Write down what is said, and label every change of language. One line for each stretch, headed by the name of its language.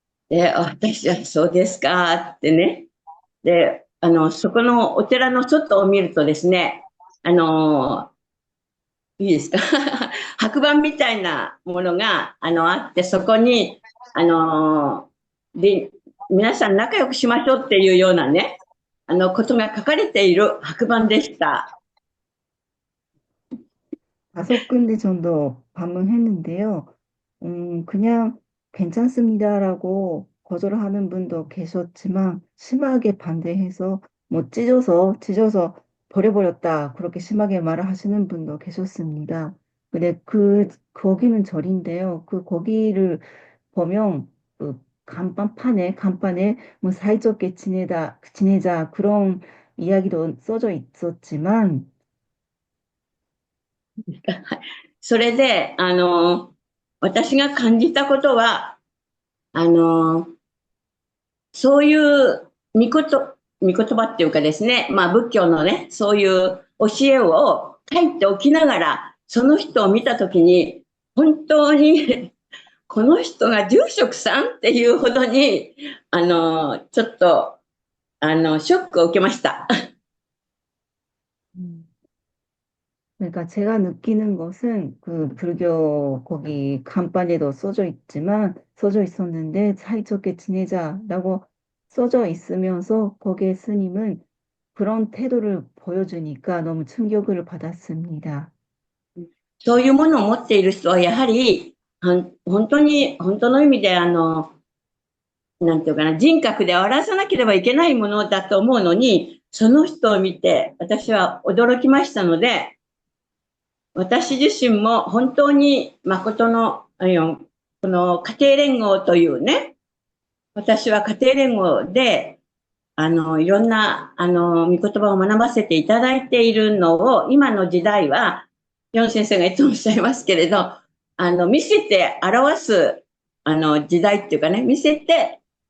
Japanese: で、私はそうですかってね。で、そこのお寺の外を見るとですね、いいですか白板みたいなものが、あって、そこに、で、皆さん仲良くしましょうっていうようなね、ことが書かれている白板でした。
Korean: 5군데 정도 방문했는데요. 그냥 괜찮습니다라고 거절하는 분도 계셨지만 심하게 반대해서 뭐 찢어서 버려버렸다 그렇게 심하게 말을 하시는 분도 계셨습니다. 근데 거기는 절인데요. 거기를 보면 그 간판에 뭐 사이좋게 지내자 그런 이야기도 써져 있었지만
Japanese: それで、私が感じたことは、そういう御言葉っていうかですね、仏教のね、そういう教えを書いておきながら、その人を見たときに、本当にこの人が住職さんっていうほどに、ちょっと、ショックを受けました。
Korean: 그러니까 제가 느끼는 것은 그 불교 거기 간판에도 써져 있었는데 사이좋게 지내자라고 써져 있으면서 거기에 스님은 그런 태도를 보여주니까 너무 충격을 받았습니다.
Japanese: そういうものを持っている人は、やはり、本当に、本当の意味で、なんていうかな、人格で表さなければいけないものだと思うのに、その人を見て、私は驚きましたので、私自身も本当に誠の、この家庭連合というね、私は家庭連合で、いろんな、御言葉を学ばせていただいているのを、今の時代は、ヨン先生がいつもおっしゃいますけれど、見せて表す、時代っていうかね、見せて、